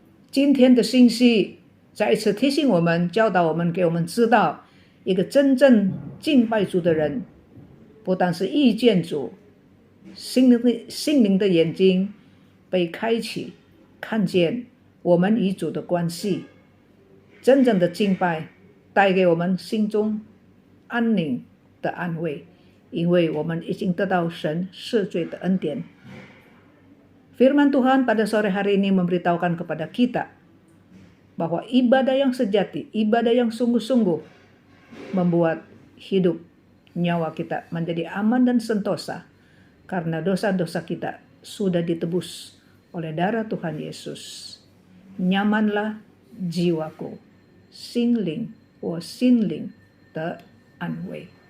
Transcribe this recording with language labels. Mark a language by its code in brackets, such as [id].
[zh] 今天的信息再一次提醒我们、教导我们、给我们知道，一个真正敬拜主的人，不但是遇见主，心灵的眼睛被开启，看见我们与主的关系。真正的敬拜带给我们心中安宁的安慰，因为我们已经得到神赦罪的恩典。 [id] Firman Tuhan pada sore hari ini memberitahukan kepada kita bahwa ibadah yang sejati, ibadah yang sungguh-sungguh membuat hidup nyawa kita menjadi aman dan sentosa karena dosa-dosa kita sudah ditebus oleh darah Tuhan Yesus. Nyamanlah jiwaku, [zh] 心灵，我心灵的安慰。